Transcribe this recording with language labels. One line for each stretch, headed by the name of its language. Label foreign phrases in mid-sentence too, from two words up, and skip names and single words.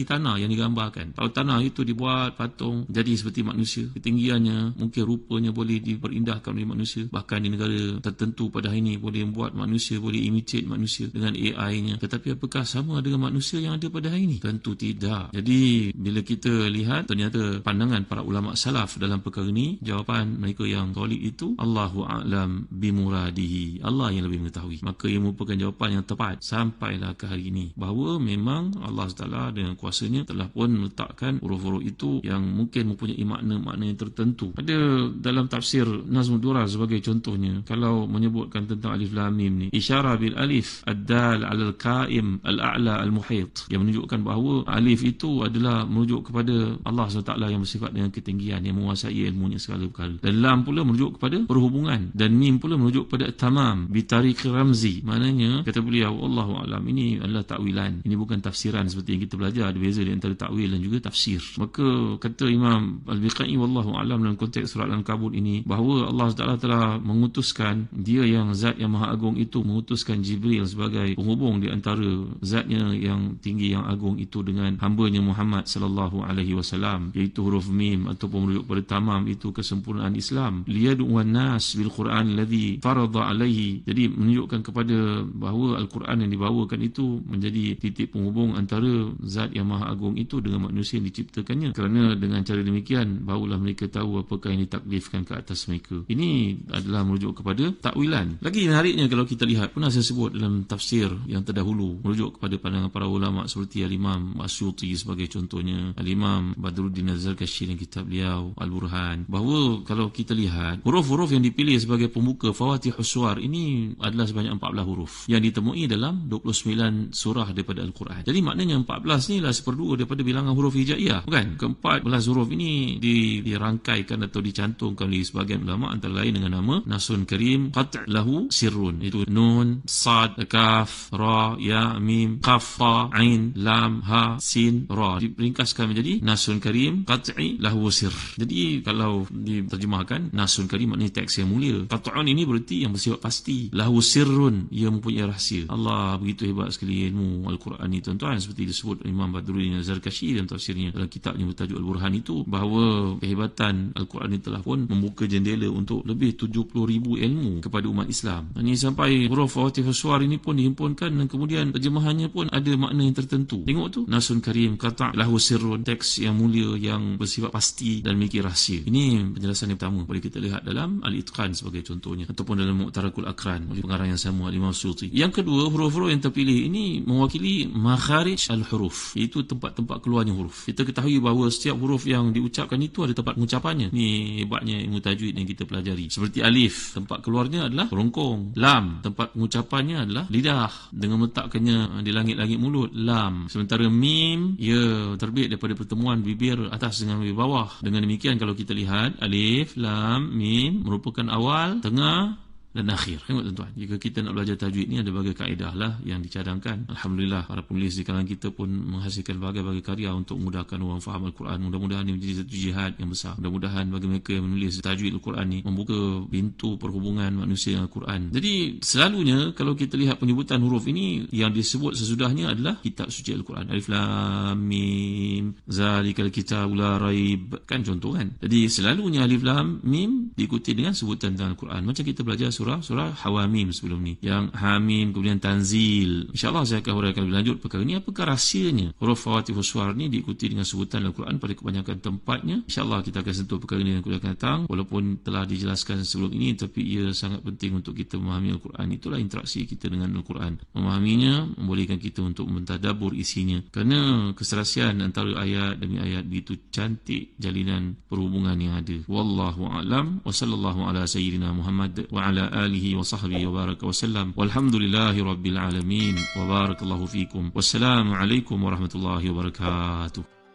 Malay: Tadi tanah yang digambarkan, kalau tanah itu dibuat patung jadi seperti manusia manusia. Ketinggiannya, mungkin rupanya boleh diperindahkan oleh manusia. Bahkan di negara tertentu pada hari ini boleh membuat manusia, boleh imitate manusia dengan AI-nya. Tetapi apakah sama dengan manusia yang ada pada hari ini? Tentu tidak. Jadi bila kita lihat ternyata pandangan para ulama salaf dalam perkara ini, jawapan mereka yang solid itu,
Arabic: الله أعلم بمراده,
Malay: Allah yang lebih mengetahui. Maka ia merupakan jawapan yang tepat sampailah ke hari ini, bahawa memang Allah SWT dengan kuasanya telah pun meletakkan huruf-huruf itu yang mungkin mempunyai makna-makna yang tertentu. Ada dalam tafsir Nazmud Durar sebagai contohnya, kalau menyebutkan tentang alif lam mim ni,
Arabic: إشارة بالألف الدال على القائم الأعلى المحيط,
Malay: yang menunjukkan bahawa alif itu adalah merujuk kepada Allah SWT yang bersifat dengan ketinggian, yang menguasai ilmunya segala perkara. Dan lam pula merujuk kepada perhubungan, dan mim pula merujuk kepada
Arabic: تمام بطريق رمزي.
Malay: Maknanya kata beliau,
Arabic: الله أعلم,
Malay: ini adalah takwilan, ini bukan tafsiran seperti yang kita belajar. Ada beza di antara takwil dan juga tafsir. Maka kata Imam Al-Biqai
Arabic: والله أعلم
Malay: dalam konteks surat Al-Ankabut ini, bahawa Allah SWT telah mengutuskan, dia yang zat yang maha agung itu mengutuskan Jibril sebagai penghubung di antara zatnya yang tinggi yang agung itu dengan hambanya Muhammad
Arabic: صلى الله عليه وسلم,
Malay: iaitu huruf mim ataupun merujuk pada tamam itu kesempurnaan Islam.
Arabic: ليدعو الناس بالقرآن الذي فرض عليه,
Malay: jadi menunjukkan kepada bahawa Al-Quran yang dibawakan itu menjadi titik penghubung antara zat yang maha agung itu dengan manusia yang diciptakannya. Kerana dengan cara demikian barulah mereka tahu apakah yang ditaklifkan ke atas mereka. Ini adalah merujuk kepada takwilan. Lagi menariknya kalau kita lihat, pernah saya sebut dalam tafsir yang terdahulu, merujuk kepada pandangan para ulama seperti Al-Imam Asyuti sebagai contohnya, Al-Imam Badruddin Az-Zarkashi dalam kitab beliau Al-Burhan, bahawa kalau kita lihat huruf-huruf yang dipilih sebagai pembuka Fawatihus Suwar ini adalah sebanyak 14 huruf yang ditemui dalam 29 surah daripada Al-Quran. Jadi maknanya 14 ni lah seperdua daripada bilangan huruf hijaiyah, bukan? Ke-14 huruf ini dirangkaikan atau dicantumkan oleh sebagian ulama antara lain dengan nama
Arabic: نص كريم قاطع له سر,
Malay: itu nun, sad, kaf, ra, ya, mim, qaf, ta, ain, lam, ha, sin, ra, diringkaskan menjadi
Arabic: نص كريم قاطع له سر.
Malay: Jadi kalau diterjemahkan,
Arabic: نص كريم
Malay: maknanya teks yang mulia, Qat'un ini berarti yang bersifat pasti,
Arabic: له سر,
Malay: ia mempunyai rahsia. Allah begitu hebat sekali ilmu Al-Quran ini, tuan-tuan, seperti disebut Imam Badruddin Az-Zarkashi dalam tafsirnya dalam kitabnya bertajuk Al-Burhan itu, bahawa kehebatan Al-Quran ini telah pun membuka jendela untuk lebih 70,000 ilmu kepada umat Islam. Ini sampai huruf Fawatihus Suwar ini pun dihimpunkan dan kemudian terjemahannya pun ada makna yang tertentu. Tengok tu,
Arabic: نص كريم قاطع له سر,
Malay: teks yang mulia yang bersifat pasti dan memiliki rahsia. Ini penjelasan yang pertama boleh kita lihat dalam Al-Itqan sebagai contohnya, ataupun dalam Mu'tarakul Akran oleh pengarang yang sama, Imam Asyuti. Yang kedua, huruf-huruf yang terpilih ini mewakili
Arabic: مخارج الحروف,
Malay: iaitu tempat-tempat keluarnya huruf. Kita ketahui bahawa setiap huruf yang diucapkan itu ada tempat pengucapannya. Ini hebatnya ilmu tajwid yang kita pelajari. Seperti alif, tempat keluarnya adalah kerongkong. Lam, tempat pengucapannya adalah lidah dengan meletakkannya di langit-langit mulut, lam. Sementara mim, ia terbit daripada pertemuan bibir atas dengan bibir bawah. Dengan demikian kalau kita lihat, alif, lam, mim merupakan awal, tengah dan akhir. Tengok tuan-tuan, jika kita nak belajar tajwid ni ada berbagai kaedah lah yang dicadangkan. Alhamdulillah, para penulis di kalangan kita pun menghasilkan berbagai karya untuk memudahkan orang faham Al-Quran. Mudah-mudahan ini menjadi satu jihad yang besar. Mudah-mudahan bagi mereka yang menulis tajwid Al-Quran ni membuka pintu perhubungan manusia dengan Al-Quran. Jadi selalunya kalau kita lihat penyebutan huruf ini, yang disebut sesudahnya adalah kitab suci Al-Quran.
Arabic: الم ذلك الكتاب لا ريب,
Malay: kan contoh kan. Jadi selalunya alif lam mim diikuti dengan sebutan tentang Al-Quran. Macam kita belajar surah Hawamim sebelum ni, yang Hamim, kemudian Tanzil. InsyaAllah saya akan huraikan lebih lanjut perkara ni, apakah rahsianya huruf Fawatihus Suwar ni diikuti dengan sebutan Al-Quran pada kebanyakan tempatnya. InsyaAllah kita akan sentuh perkara ni dan kuliah akan datang. Walaupun telah dijelaskan sebelum ini, tapi ia sangat penting untuk kita memahami Al-Quran. Itulah interaksi kita dengan Al-Quran. Memahaminya membolehkan kita untuk mentadabbur isinya, kerana keserasian antara ayat demi ayat begitu cantik jalinan perhubungan yang ada.
Arabic: والله أعلم وصلى الله على سيدنا محمد وعلى آله وصحبه وبارك وسلم، والحمد لله رب العالمين، وبارك الله فيكم، والسلام عليكم ورحمة الله وبركاته.